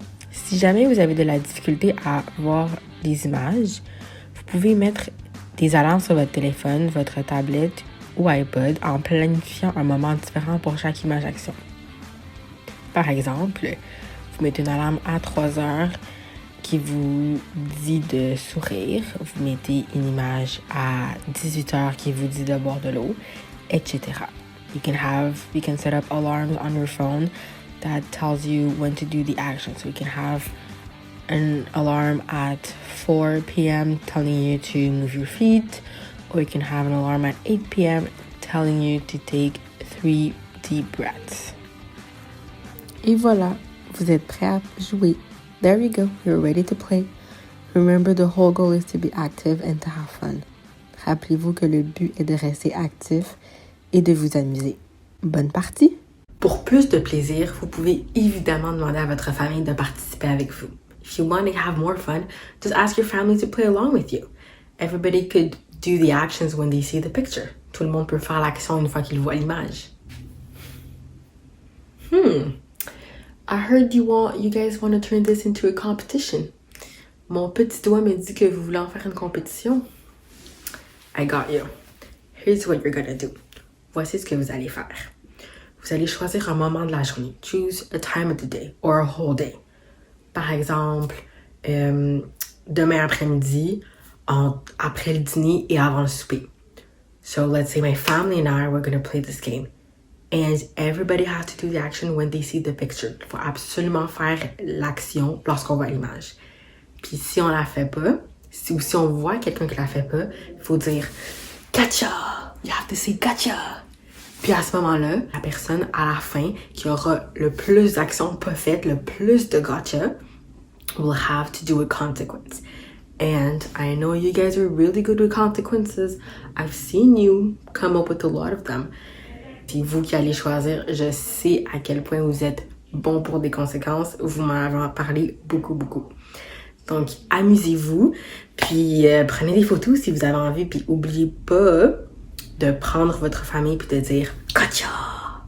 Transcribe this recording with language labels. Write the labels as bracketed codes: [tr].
[fr] Si jamais vous avez de la difficulté à voir les images, vous pouvez mettre des alarmes sur votre téléphone, votre tablette ou iPod en planifiant un moment différent pour chaque image action. Par exemple, vous mettez une alarme à 3 heures qui vous dit de sourire. Vous mettez une image à 18 heures qui vous dit de boire de l'eau, etc. [en] You can set up alarms on your phone that tells you when to do the action. So you can have an alarm at 4 p.m. telling you to move your feet, or you can have an alarm at 8 p.m. telling you to take 3 deep breaths. [fr] Et voilà, vous êtes prêts à jouer. [en] There you go, you're ready to play. Remember, the whole goal is to be active and to have fun. [fr] Rappelez-vous que le but est de rester actif et de vous amuser. Bonne partie! Pour plus de plaisir, vous pouvez évidemment demander à votre famille de participer avec vous. [en] If you want to have more fun, just ask your family to play along with you. Everybody could do the actions when they see the picture. [fr] Tout le monde peut faire l'action une fois qu'il voit l'image. [en] I heard you guys want to turn this into a competition. [fr] Mon petit doigt me dit que vous voulez en faire une compétition. [en] I got you. Here's what you're gonna do. [fr] Voici ce que vous allez faire. Vous allez choisir un moment de la journée. [en] Choose a time of the day or a whole day. [fr] Par exemple, demain après-midi, après le dîner et avant le souper. [en] So let's say my family and I were going to play this game. And everybody has to do the action when they see the picture. [fr] Il faut absolument faire l'action lorsqu'on voit l'image. Puis si on la fait pas, si on voit quelqu'un qui la fait pas, il faut dire « Gotcha! [en] You have to say gotcha! [fr] » Puis à ce moment-là, la personne à la fin qui aura le plus d'actions pas faites, le plus de gotcha, [en] will have to do a consequence. And I know you guys are really good with consequences. I've seen you come up with a lot of them. [fr] C'est vous qui allez choisir. Je sais à quel point vous êtes bon pour des conséquences. Vous m'en avez parlé beaucoup, beaucoup. Donc, amusez-vous. Puis, prenez des photos si vous avez envie. Puis, n'oubliez pas de prendre votre famille puis de dire « Gotcha !»